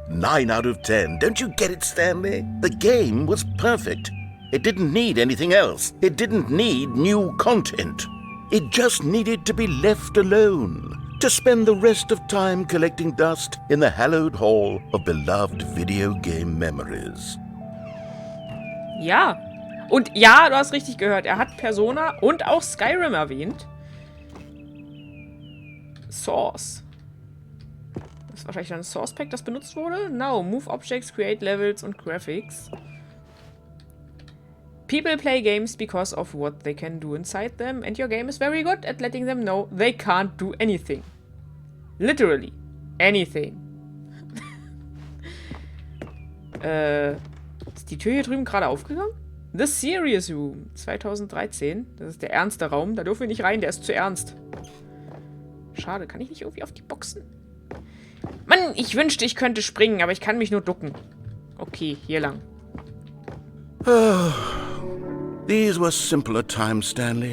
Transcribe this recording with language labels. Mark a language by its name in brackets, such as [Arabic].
[English] 9 out of 10. Don't you get it, Stanley? The game was perfect. It didn't need anything else. It didn't need new content. It just needed to be left alone, to spend the rest of time collecting dust in the hallowed hall of beloved video game memories. [German] Ja. Und ja, du hast richtig gehört. Er hat Persona und auch Skyrim erwähnt. Source. Das ist wahrscheinlich ein Source Pack, das benutzt wurde. [English] No, move objects, create levels [German] und [English] graphics. People play games because of what they can do inside them, and your game is very good at letting them know they can't do anything. Literally. Anything. [German] Ist die Tür hier drüben gerade aufgegangen? The Serious Room. 2013. Das ist der ernste Raum. Da dürfen wir nicht rein, der ist zu ernst. Schade, kann ich nicht irgendwie auf die Boxen? Mann, ich wünschte, ich könnte springen, aber ich kann mich nur ducken. Okay, hier lang. [English] These were simpler times, Stanley.